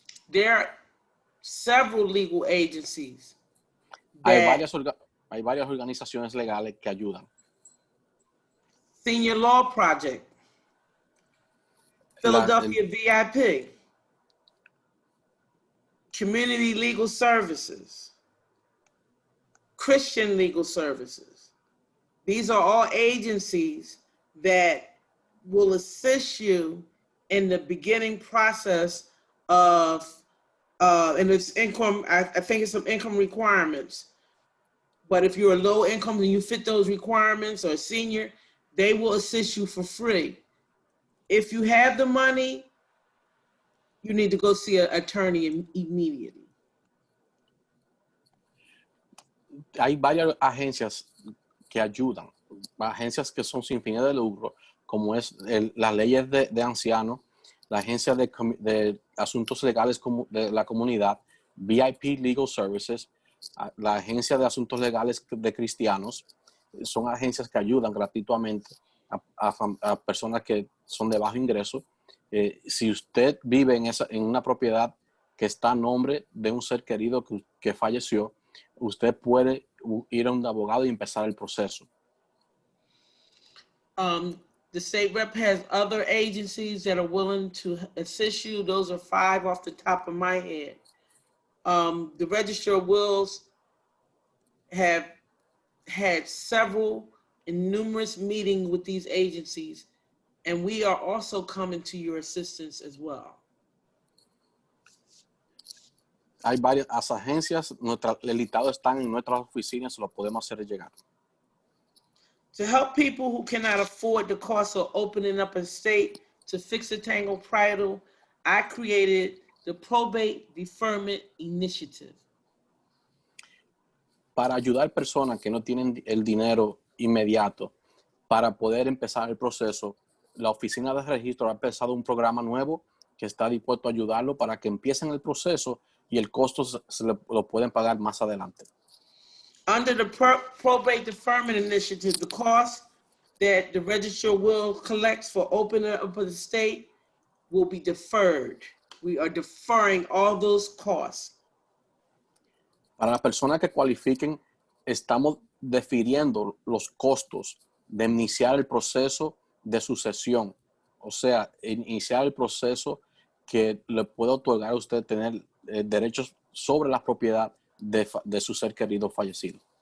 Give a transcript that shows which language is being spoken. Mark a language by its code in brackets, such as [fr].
[en] There are several legal agencies [es] Hay [en] that [es] varias organizaciones legales que ayudan. [en] Senior Law Project, Philadelphia VIP, Community Legal Services, Christian Legal Services. These are all agencies that will assist you in the beginning process of, and it's income, I think it's some income requirements. But if you're a low income and you fit those requirements, or a senior, they will assist you for free. If you have the money, you need to go see an attorney immediately. [es] Hay varias agencias que ayudan, agencias que son sin fines de lucro, como es las leyes de ancianos, la agencia de asuntos legales de la comunidad, VIP Legal Services, la agencia de asuntos legales de cristianos. Son agencias que ayudan gratuitamente a personas que son de bajo ingreso. Si usted vive en una propiedad que está a nombre de un ser querido que falleció, usted puede ir a un abogado y empezar el proceso. [en] The state rep has other agencies that are willing to assist you. Those are 5 off the top of my head. The Register of Wills have had several and numerous meetings with these agencies, and we are also coming to your assistance as well. [es] Hay varias agencias, el listado están en nuestras oficinas, se lo podemos hacer llegar. [en] To help people who cannot afford the cost of opening up a estate to fix a tangled title, I created the Probate Deferment Initiative. [es] Para ayudar personas que no tienen el dinero inmediato para poder empezar el proceso, la Oficina de Registro ha empezado un programa nuevo que está dispuesto a ayudarlo para que empiecen el proceso y el costo lo pueden pagar más adelante. [en] Under the Probate Deferment Initiative, the cost that the Register of Wills collects for opening up an estate will be deferred. We are deferring all those costs. [es] Para las personas que cualifiquen, estamos defiriendo los costos de iniciar el proceso de sucesión. O sea, iniciar el proceso que le puede otorgar a usted tener derechos sobre la propiedad de su ser querido fallecido.